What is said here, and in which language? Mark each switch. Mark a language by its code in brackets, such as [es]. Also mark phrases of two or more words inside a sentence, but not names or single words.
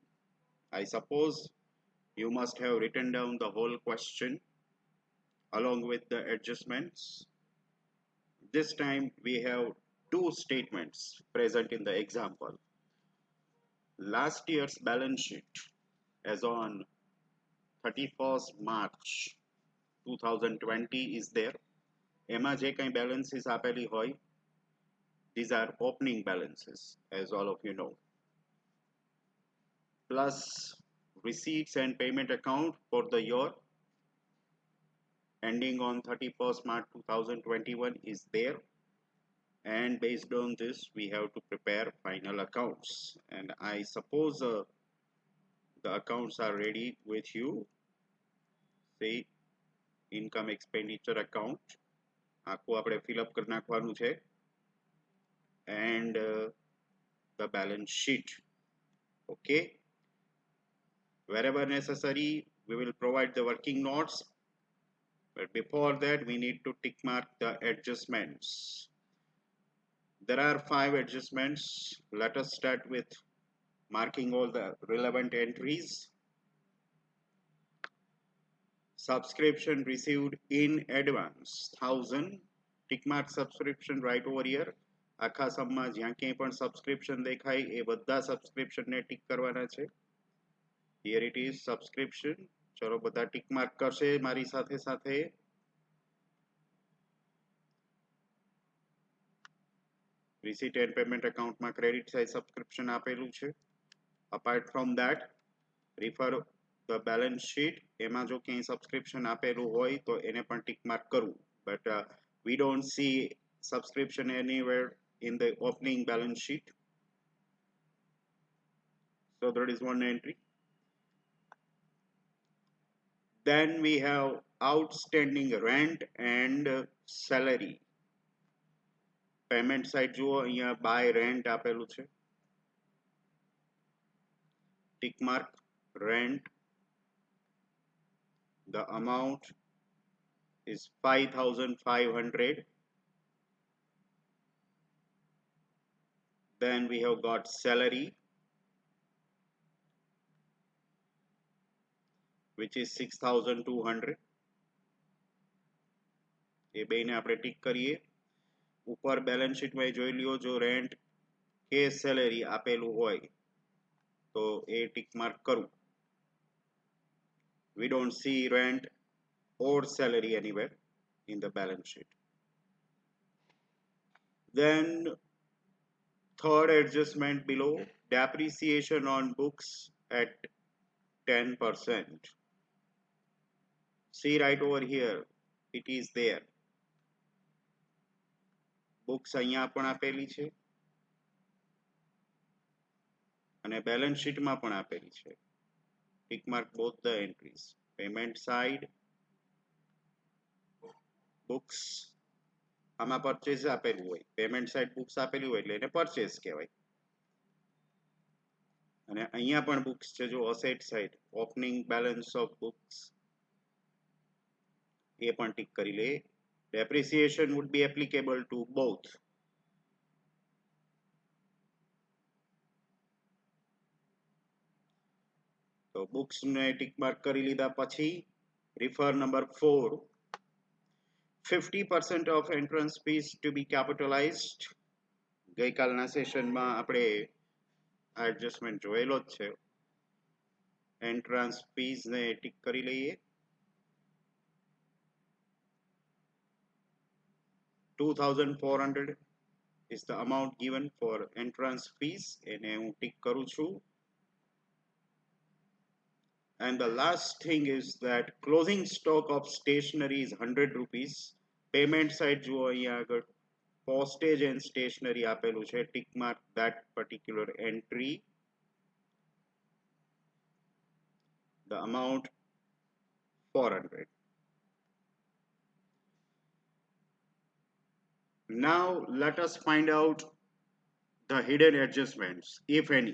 [en] I suppose you must have written down the whole question along with the adjustments. This time we have two statements present in the example. Last year's balance sheet as on 31st March 2020 is there. [gu] એમાં જે કંઈ balances આપેલી હોય, [en] these are opening balances, as all of you know. Plus receipts and payment account for the year ending on 31st March 2021 is there. And based on this, we have to prepare final accounts. And I suppose the accounts are ready with you. Say, income expenditure account. [gu] આખું આપણે fill up કરી નાખવાનું છે. [en] And the balance sheet. Okay. Wherever necessary, we will provide the working notes. But before that, we need to tick mark the adjustments. There are 5 adjustments. Let us start with marking all the relevant entries. Subscription received in advance, 1000. Tick mark subscription right over here. [gu] આખા સમમાં જ્યાં ક્યાંય પણ subscription દેખાય એ બધા subscription ને ટિક કરવાના છે. [en] Here it is subscription. [gu] ચલો બધા [en] tick mark [gu] કરશે મારી સાથે સાથે. [en] Receipt and payment account માં credit side subscription [gu] આપેલું છે. [en] Apart from that, refer the balance sheet. [gu] એમાં જો ક્યાંય subscription આપેલું હોય તો એને પણ [en] tick mark [gu] કરવું. [en] But we don't see subscription anywhere in the opening balance sheet. So that is one entry. Then we have outstanding rent and salary. Payment side [gu] જુઓ અહીંયા [en] by rent [gu] આપેલું છે. [en] Tick mark rent. The amount is 5,500. Then we have got salary, which is 6,200. [gu] એ બેને આપણે ટિક કરીએ. ઉપર [en] balance sheet [gu] માં જોઈ લ્યો જો રેન્ટ કે સેલેરી આપેલું હોય તો એ [en] tick mark [gu] કરું. [en] We don't see rent or salary anywhere in the balance sheet. Then third adjustment below, depreciation on books at 10%. See right over here, it is there. [gu] Books અહીંયા પણ આપેલી છે અને [en] balance sheet [gu] માં પણ આપેલી છે. [en] Tick mark both the entries. Payment side, books. [gu] આમાં purchase આપેલું હોય. [en] Payment side [gu] books આપેલી હોય એટલે એને purchase કહેવાય. અને અહીંયા પણ books છે જો [en] asset side, opening balance of books. [gu] એ પણ ટિક કરી લે. [en] Depreciation would be applicable to both. [gu] તો books ને [en] tick mark [gu] કરી લીધા પછી [en] refer number 4. 50% of entrance fees to be capitalized. [gu] ગઈકાલના સેશનમાં આપણે આ એડજસ્ટમેન્ટ જોયેલો જ છે. [en] entrance fees [gu] ને ટિક કરી લઈએ. [en] 2,400 is the amount given for entrance fees [gu] એને હું ટિક કરું છું. [en] And the last thing is that closing stock of stationery is 100 rupees. Payment side [gu] જુઓ અહીંયા આગળ [en] postage and stationery [gu] આપેલું છે. [en] Tick mark that particular entry. The amount 400. Now let us find out the hidden adjustments if any.